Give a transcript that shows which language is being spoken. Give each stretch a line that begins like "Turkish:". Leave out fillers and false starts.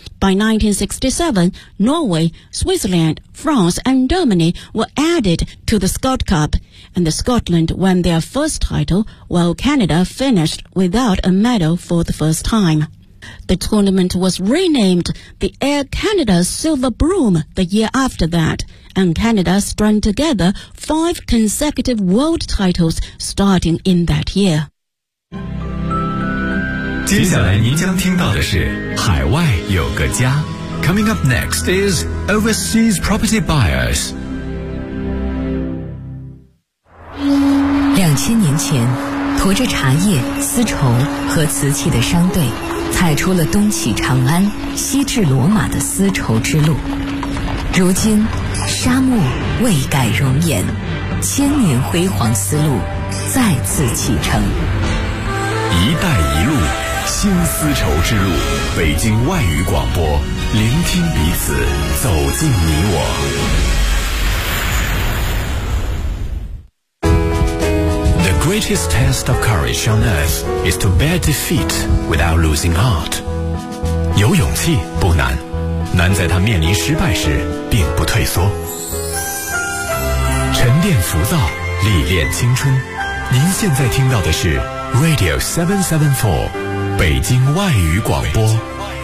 English: By 1967, Norway, Switzerland, France, and Germany were added to the Scott Cup, and Scotland won their first title, while Canada finished without a medal for the first time. The tournament was renamed the Air Canada Silver Broom the year after that, and Canada strung together 5 consecutive world titles starting in that year.
Chinese: 接下来您将听到的是海外有个家。
English: Coming up next is Overseas Property Buyers.
Chinese: 2000年前，驮着茶叶、丝绸和瓷器的商队，踩出了东起长安、西至罗马的丝绸之路。如今，沙漠未改容颜，千年辉煌丝路再次启程。一带一路，新丝绸之路，北京外语广播，聆听彼此，走进你我。
English: The greatest test of courage on earth is to bear defeat without losing heart.
Chinese: 有勇气不难，难在他面临失败时并不退缩。沉淀浮躁，历练青春。您现在听到的是 Radio 774，北京外语广播。